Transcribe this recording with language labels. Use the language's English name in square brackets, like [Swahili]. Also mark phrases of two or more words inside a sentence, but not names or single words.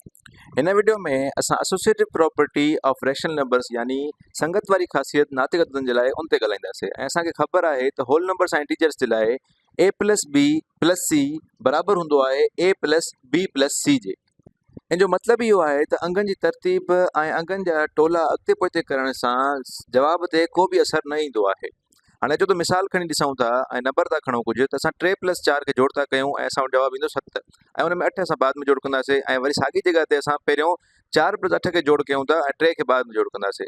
[Sindhi] हिन वीडियो में असां [English] associative property of rational numbers [Sindhi] यानी संगत वारी ख़ासियत नातिक अददनि जे लाइ उन ते ॻाल्हाईंदासीं। ऐं असांखे ख़बर आहे त [English] whole numbers [Sindhi] ऐं इंटीजर्स जे लाइ [English] a plus b plus c [Sindhi] बराबरि हूंदो आहे [English] a plus b plus c [Sindhi] जे। इन जो मतिलबु इहो आहे त अंगनि जी तरतीब ऐं अंगनि जा टोला अॻिते पोइते करण सां जवाब ते को बि असरु न ईंदो आहे। हाणे अचो त मिसाल खणी ॾिसूं था ऐं नंबर था खणूं कुझु, त असां 3 + 4 खे जोड़ था कयूं ऐं असां वटि जवाबु ईंदो 7 ऐं उन में 8 असां बाद में जोड़ कंदासीं ऐं वरी साॻी जॻह ते असां पहिरियों 4 + 8 खे जोड़ कयूं था ऐं 3 खे बाद में जोड़ कंदासीं।